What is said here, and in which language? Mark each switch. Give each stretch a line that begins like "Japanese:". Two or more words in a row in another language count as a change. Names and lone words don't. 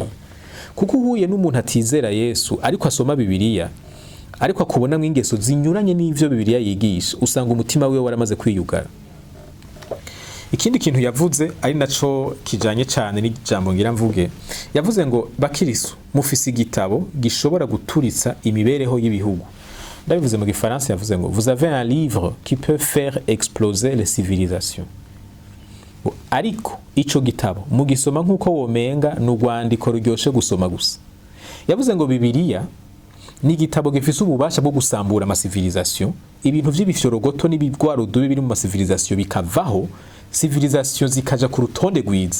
Rundi: Kuko uhuye n'umuntu atizera Yesu ariko asoma Bibiliya, ariko akubona ingeso zinyuranye n'ivyo Bibiliya yigisha, usanga umutima wiwe waramaze kwiyugara. Ikindi kintu yavuze ari naco kijanye cyane n'ijambo ngira mvuge, yavuze ngo bakirisu mufise igitabo gishobora guturitsa imibereho y'ibihugu. Ndabivuze mu Gifaransa yavuze ngo
French: vous avez un livre qui peut faire exploser les civilisations.
Rundi: Ariko ico gitabo mugisoma nkuko womenga n'urwandiko ruryoshe gusoma gusa. Yavuze ngo Bibiliya ni igitabo gifise ububasha bwo gusambura amasivilisation, ibintu vy'ibifyorogoto n'ibigwarudubi biri mu masivilisation bikavaho, civilisation zikaja ku rutonde rwiza.